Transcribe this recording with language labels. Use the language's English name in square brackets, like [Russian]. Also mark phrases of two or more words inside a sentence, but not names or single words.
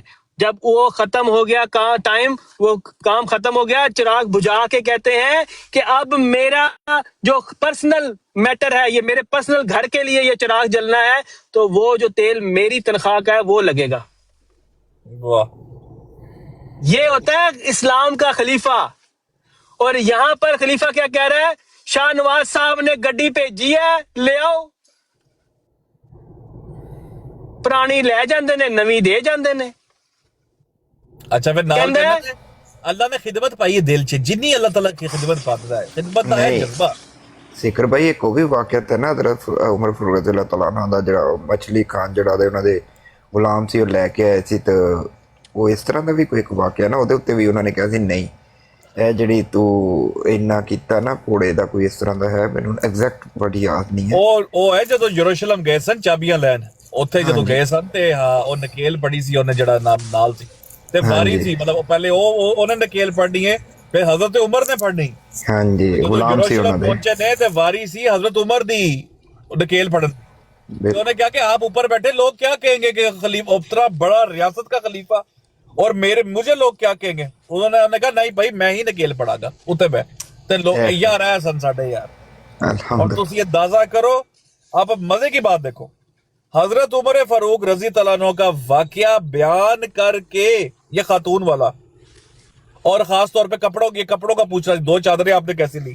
[Urdu] جب وہ ختم ہو گیا ٹائم، وہ کام ختم ہو گیا، چراغ بجھا کے کہتے ہیں کہ اب میرا جو [English] personal matter [Urdu] ہے، یہ میرے پرسنل گھر کے لیے یہ چراغ جلنا ہے، تو وہ جو تیل میری تنخواہ کا ہے وہ لگے گا۔ واہ، یہ ہوتا ہے اسلام کا خلیفہ۔ اور یہاں پر خلیفہ کیا کہہ رہا ہے؟ [Punjabi] شاہ نواز صاحب نے گڈی بھیجی ہے، لے آؤ، پرانی لے جاندے نے، نوی دے جاندے نے۔ اچھا پھر نال کہندے کہنا ہے اللہ نے خدمت پائی ہے دل چ، جنی اللہ تعالیٰ کی خدمت پاتا ہے، خدمت دا ہے نہیں جذبہ۔ ਸਿਕਰ ਭਾਈ ਇੱਕ ਉਹ ਵੀ ਵਾਕਿਆ ਤੇ ਨਾ ਹਜ਼ਰਤ ਉਮਰ ਫਾਰੂਕ [Arabic] رضي الله تعالى عنه [Punjabi] ਦਾ ਜਿਹੜਾ ਮਛਲੀ ਖਾਨ ਜਿਹੜਾ ਦੇ ਉਹਨਾਂ ਦੇ ਗੁਲਾਮ ਸੀ ਉਹ ਲੈ ਕੇ ਆਏ ਸੀ, ਤੇ ਉਹ ਇਸ ਤਰ੍ਹਾਂ ਦਾ ਵੀ ਕੋਈ ਇੱਕ ਵਾਕਿਆ ਨਾ ਉਹਦੇ ਉੱਤੇ ਵੀ ਉਹਨਾਂ ਨੇ ਕਿਹਾ ਸੀ ਨਹੀਂ ਇਹ ਜਿਹੜੀ ਤੂੰ ਇੰਨਾ ਕੀਤਾ ਨਾ ਘੋੜੇ ਦਾ, ਕੋਈ ਇਸ ਤਰ੍ਹਾਂ ਦਾ ਹੈ, ਮੈਨੂੰ ਐਗਜ਼ੈਕਟ ਬੜੀ ਯਾਦ ਨਹੀਂ ਹੈ। ਉਹ ਹੈ ਜਦੋਂ ਯਰੂਸ਼ਲਮ ਗਏ ਸਨ ਚਾਬੀਆਂ ਲੈਣ, ਉੱਥੇ ਜਦੋਂ ਗਏ ਸਨ ਤੇ ਹਾਂ ਉਹ ਨਕੇਲ ਪੜੀ ਸੀ ਉਹਨੇ ਜਿਹੜਾ ਨਾਲ ਸੀ ਤੇ ਵਾਰੀ ਸੀ, ਮਤਲਬ ਪਹਿਲੇ ਉਹਨੇ ਨਕੇਲ ਪੜਨੀ ਹੈ ਫਿਰ ਹਜ਼ਰਤ ਉਮਰ ਨੇ ਪੜਨੀ। ਹਾਂਜੀ ਗੁਲਾਮ ਸੀ ਉਹਨਾਂ ਯਰੂਸ਼ਲਮ ਦੇ। ਪਹੁੰਚੇ ਨੇ ਤੇ ਵਾਰੀ ਸੀ ਹਜ਼ਰਤ ਉਮਰ ਦੀ ਨਕੇਲ ਪੜਨ। [Urdu] تو انہوں نے کیا کہ آپ اوپر بیٹھے لوگ کیا کہیں گے کہ خلیفہ اتنا بڑا ریاست کا خلیفہ اور مجھے لوگ کیا کہیں گے. انہوں نے کہا نہیں بھائی [Punjabi] ਮੈਂ ਹੀ ਨਕੇਲ ਪੜਾਗਾ ਉੱਤੇ ਬਹਿ ਤੇ ਲੋਗ ਯਾਰ ਹੈ ਸਨ ਸਾਡੇ ਯਾਰ। [Urdu] और [Arabic] الحمد لله [Urdu] تم یہ اندازہ کرو، آپ اب مزے کی بات دیکھو، حضرت عمر فاروق [Arabic] رضي تعالى عنه [Urdu] کا واقعہ بیان کرکے یہ خاتون والا، اور خاص طور پہ کپڑوں کا پوچھ رہا ہے، 2 چادریں آپ نے کیسی لی.